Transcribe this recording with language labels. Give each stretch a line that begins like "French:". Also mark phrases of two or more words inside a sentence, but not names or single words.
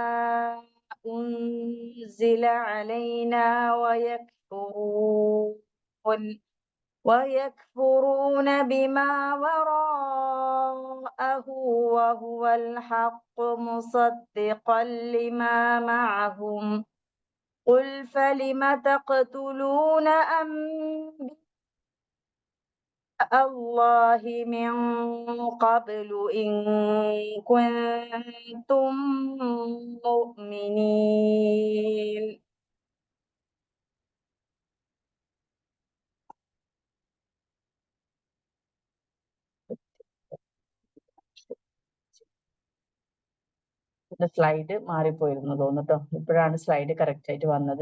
Arabic: أنزل علينا ويكفرون بما وراءه وهو الحق مصدقا لما معهم قل فلم تقتلون أنبياء الله من قبل إن كنتم مؤمنين.
Malayalam: സ്ലൈഡ് മാറിപ്പോയിരുന്നു തോന്നുട്ടോ. ഇപ്പോഴാണ് സ്ലൈഡ് കറക്റ്റ് ആയിട്ട് വന്നത്.